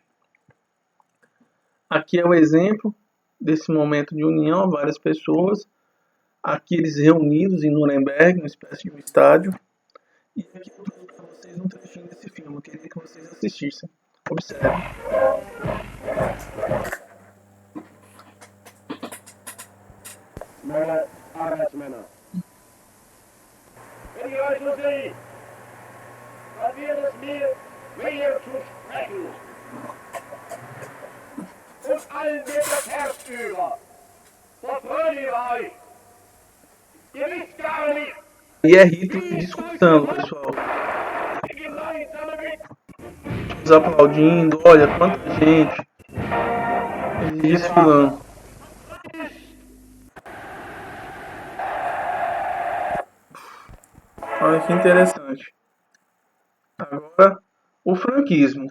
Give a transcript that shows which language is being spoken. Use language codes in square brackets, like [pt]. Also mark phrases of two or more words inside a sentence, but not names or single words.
[pt] Aqui é o exemplo desse momento de união, várias pessoas. Aqui eles reunidos em Nuremberg, uma espécie de um estádio. E aqui eu trouxe para vocês um trechinho desse filme. Eu queria que vocês assistissem. Observem. [de] Meine Arbeitsmänner. Wenn ihr euch so seht, dann wird es mir wehe zu sprechen. Und allen wird das Herz über. Vertraut ihr euch. Ihr wisst gar nicht, [pt] E é Hitler discursando, pessoal. [de] wie gemeinsame Witz [pt] Os aplaudindo, olha quanta gente. Eles desfilando. Olha que interessante. Agora, o franquismo.